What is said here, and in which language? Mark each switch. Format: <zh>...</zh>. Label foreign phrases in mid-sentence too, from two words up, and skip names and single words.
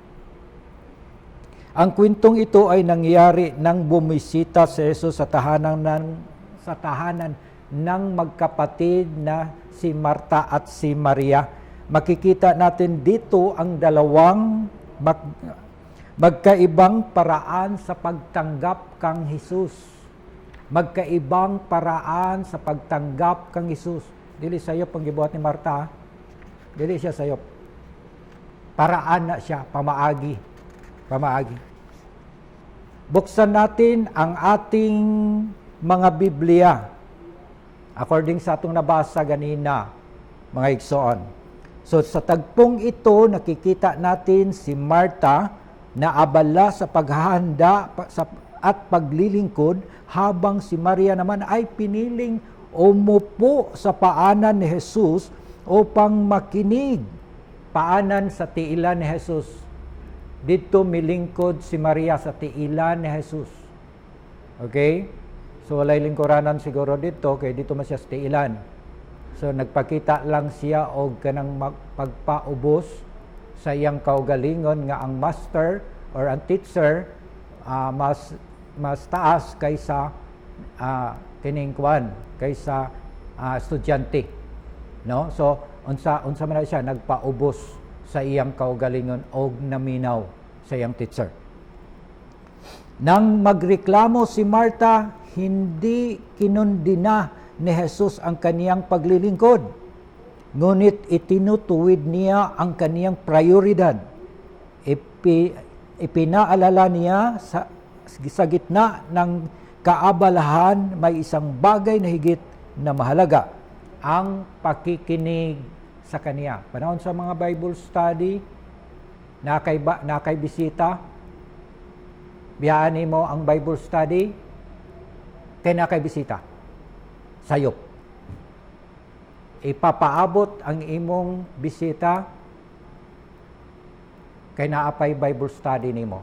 <tl>Ang kwentong ito ay nangyari nang bumisita si Jesus sa tahanan ng magkapatid na si Marta at si Maria. Makikita natin dito ang dalawang magkaibang paraan sa pagtanggap kang Jesus. Magkaibang paraan sa pagtanggap kang Jesus.</tl> <ceb>Dili sayop ang gibuhat ni Marta. Dili siya sayop. Paraan na siya, pamaagi.</ceb> <tl>Buksan natin ang ating mga Biblia.</tl> <ceb>According sa atong nabasa ganina, mga igsoon.</ceb> <tl>So sa tagpong ito, nakikita natin si Marta na abala sa paghahanda at paglilingkod, habang si Maria naman ay piniling umupo sa paanan ni Jesus upang makinig paanan</tl> <ceb>sa tiilan ni Jesus. Dito milingkod si Maria sa tiilan ni Jesus. Okay? So walay lingkuranan siguro dito, kay dito man siya sa tiilan. So nagpakita lang siya og kanang pagpaubos sa iyang kaugalingon nga ang master or ang teacher mas taas kaysa kining kuan, kaysa estudyante. No? So unsa man na siya nagpaubos sa iyang kaugalingon og naminaw sa iyang teacher.</ceb> <tl>Nang magreklamo si Marta, hindi kinundina ni Jesus ang kaniyang paglilingkod. Ngunit itinutuwid niya ang kaniyang prioridad. Ipinaalala niya sa gitna ng kaabalahan, may isang bagay na higit na mahalaga, ang pakikinig sa kaniya.</tl> <ceb>Panahon sa mga</ceb> <en>Bible study,</en> <ceb>nakay bisita, biyaan mo ang</ceb> <en>Bible study,</en> <ceb>kay nakay bisita, sayop. Ipapaabot ang imong bisita kay naapay</ceb> <en>Bible study</en> <ceb>nimo.</ceb>